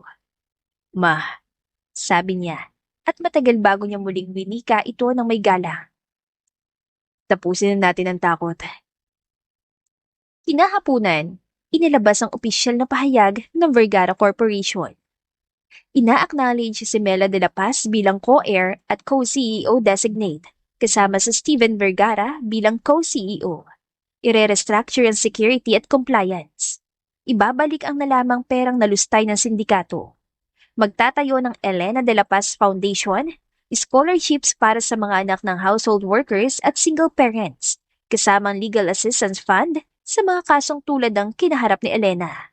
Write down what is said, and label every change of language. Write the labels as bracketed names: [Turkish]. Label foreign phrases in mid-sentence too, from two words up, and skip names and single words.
[Filipino] Ma, sabi niya, at matagal bago niya muling winika ito ng may galang. Tapusin na natin ang takot. Kinahapunan, inilabas ang opisyal na pahayag ng Vergara Corporation. Ina-acknowledge si Mela de la Paz bilang co-heir at [English] co-CEO designate, [Filipino] kasama sa Steven Vergara bilang co-CEO. Ire-restructure ang security at compliance. Ibabalik ang nalamang perang nalustay ng sindikato. Magtatayo ng Elena de la Paz Foundation, scholarships para sa mga anak ng [English] household workers [Filipino] at [English] single parents, [Filipino] kasamang [English] legal assistance fund [Filipino] sa mga kasong tulad ng kinaharap ni Elena.